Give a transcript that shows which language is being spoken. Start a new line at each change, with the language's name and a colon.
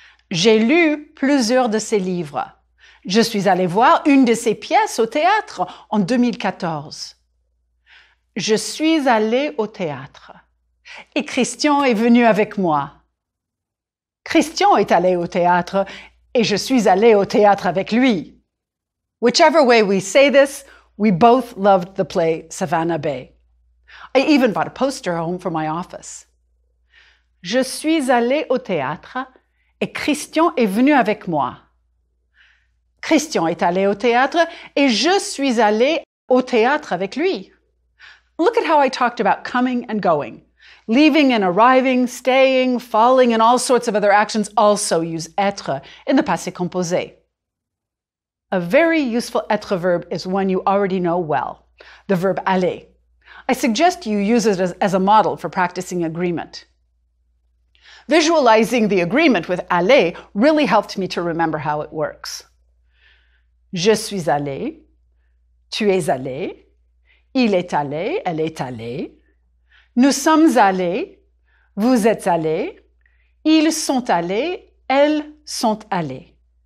French: J'ai lu plusieurs de ses livres. Je suis allée voir une de ses pièces au théâtre en 2014. Je suis allée au théâtre et Christian est venu avec moi. Christian est allé au théâtre et je suis allée au théâtre avec lui.
English: Whichever way we say this, we both loved the play Savannah Bay. I even bought a poster home for my office.
French: Je suis allée au théâtre et Christian est venu avec moi. Christian est allé au théâtre et je suis allée au théâtre avec lui.
English: Look at how I talked about coming and going. Leaving and arriving, staying, falling, and all sorts of other actions also use être in the passé composé. A very useful être verb is one you already know well, the verb aller. I suggest you use it as a model for practicing agreement. Visualizing the agreement with aller really helped me to remember how it works.
French: Je suis allé, tu es allé, il est allé, elle est allée, nous sommes allés, vous êtes allés, ils sont allés, elles sont allées.